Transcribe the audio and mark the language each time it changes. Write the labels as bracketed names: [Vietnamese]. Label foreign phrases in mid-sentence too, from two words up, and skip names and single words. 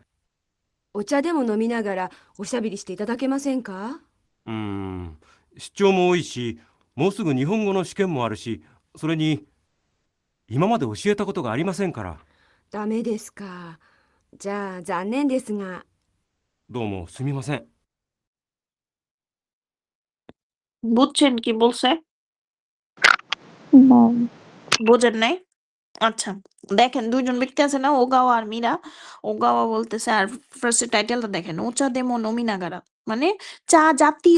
[Japanese] お茶でも飲みながらおしゃべりしていただけませんか？出張も多いし、もうすぐ日本語の試験もあるし、それに、今まで教えたことがありませんから。ダメですか。じゃあ残念ですが。どうもすみません。 [Bangla] বুঝছেন কি বলছে? না, বোঝেন নাই? আচ্ছা, দেখেন দুইজন ব্যক্তি আছে না, ওগাওয়া আর মীরা। ওগাওয়া বলতেছে, আর ফার্স্ট টাইটেলটা দেখেন, [Japanese] お茶 でも 飲みながら, [Bangla] মানে চা জাতীয়।